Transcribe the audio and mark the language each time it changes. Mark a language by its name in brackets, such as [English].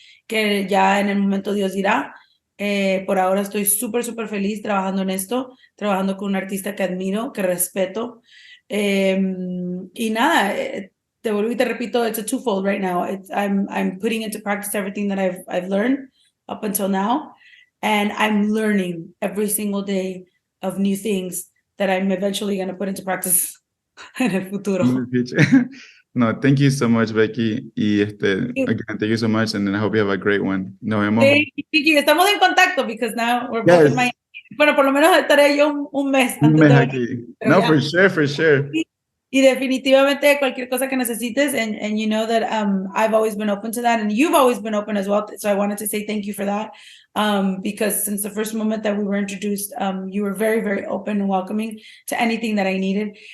[Spanish] Que ya en el momento Dios dirá. Por ahora estoy súper, súper feliz trabajando en esto, trabajando con un artista que admiro, que respeto. Y nada, te vuelvo y te repito, [English] it's a twofold right now. I'm putting into practice everything that I've learned up until now, and I'm learning every single day of new things that I'm eventually going to put into practice [Spanish] en el futuro. [English] No, thank you so much, Becky. Y again, thank you so much, and then I hope you have a great one. [Spanish] Nos vemos. [English] Thank you. [Spanish] Estamos en contacto [English] because now we're both in Miami. [Spanish] Bueno, por lo menos estaré yo un mes. Un mes aquí. No, [English] for sure. [Spanish] Y definitivamente cualquier cosa que necesites, [English] and you know that I've always been open to that, and you've always been open as well. So I wanted to say thank you for that, because since the first moment that we were introduced, you were very, very open and welcoming to anything that I needed.